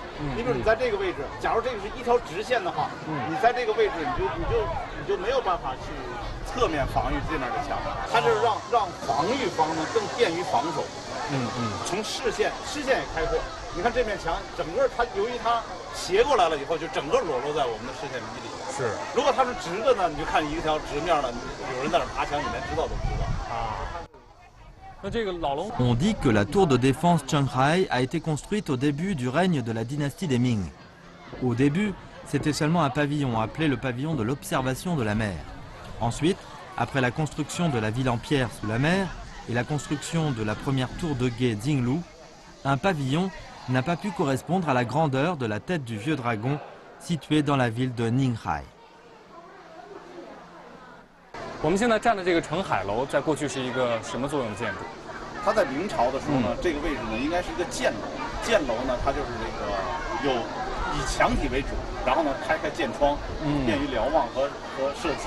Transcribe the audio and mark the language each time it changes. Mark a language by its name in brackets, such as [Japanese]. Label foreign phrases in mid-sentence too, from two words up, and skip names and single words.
[Chinese] 你比如你在这个位置，假如这个是一条直线的话，你在这个位置你就没有办法去侧面防御这面的墙，它就是让防御方呢更便于防守。从视线也开阔。你看这面墙，整个它由于它斜过来了以后，就整个裸露在我们的视线迷里。是，如果它是直的呢，你就看一条直面了，有人在那爬墙，你连知道都不知道。啊，那这个老龙。 [French] On dit que la tour de défense Zhonghai a été construite au début du règne de la dynastie des Ming. Au début, c'était seulement un pavillon appelé le pavillon de l'observation de la mer. Ensuite, après la construction de la ville en pierre sous la mer et la construction de la première tour de guet Jinglu, un pavillon n'a pas pu correspondre à la grandeur de la tête du vieux dragon située dans la ville de Ninghai. [Chinese] 我们现在站的这个澄海楼，在过去是一个什么作用建筑？它在明朝的时候呢，这个位置呢应该是一个箭楼。箭楼呢，它就是这个有以墙体为主，然后呢开箭窗，便于瞭望和射击。